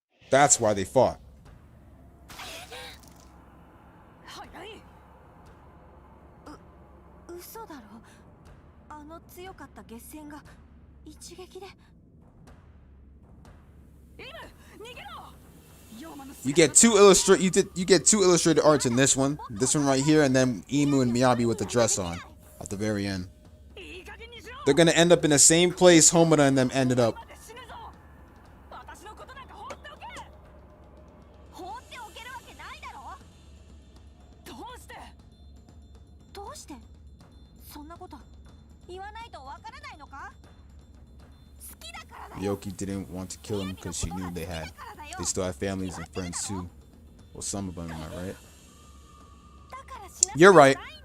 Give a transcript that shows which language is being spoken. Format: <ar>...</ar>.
<en>That's why they fought.</en> <ja>早い。嘘だろ。あの強かった月戦が一撃で。イム、逃げろ。ヨーマの</ja> <en>You get two illustrated arts in this one right here, and then Imu and Miyabi with the dress on at the very end.</en> <ja>いい加減にしろ。</ja> <en>They're gonna end up in the same place Homura and them ended up.</en> <ja>死ぬぞ。私のことなんか放っておけ。放っておけるわけないだろ。どうして？どうして？そんなこと言わないとわからないのか？好きだか</ja> <en>Ryoki didn't want to kill him because she knew they still had families and friends too. Well, some of them, am I right? You're right.</en>